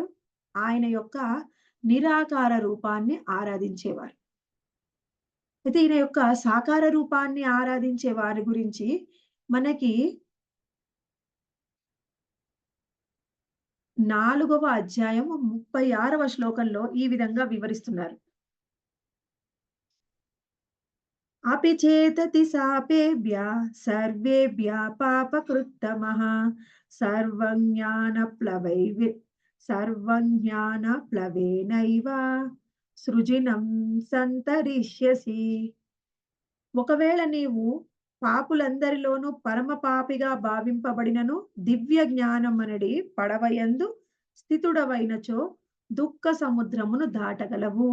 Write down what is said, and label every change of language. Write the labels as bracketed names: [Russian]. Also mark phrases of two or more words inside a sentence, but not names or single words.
[Telugu] ఆయన యొక్క నిరాకార రూపాన్ని ఆరాధించేవారు. అయితే ఈయన యొక్క సాకార రూపాన్ని ఆరాధించే వారి గురించి మనకి 4వ అధ్యాయం 36వ శ్లోకంలో ఈ విధంగా వివరిస్తున్నారు. [Sanskrit] अपि चेतति सापेभ्यः सर्वेभ्यः पापकृत्तमः सर्वं ज्ञानप्लवैर्वि सर्वं ज्ञानप्लवेनैव సృజినం సంతరిష్యసి. [Telugu] ఒకవేళ నీవు పాపులందరిలోనూ పరమ పాపిగా భావింపబడినను దివ్య జ్ఞానమనడి పడవయందు స్థితుడవైనచో దుఃఖ సముద్రమును దాటగలవు.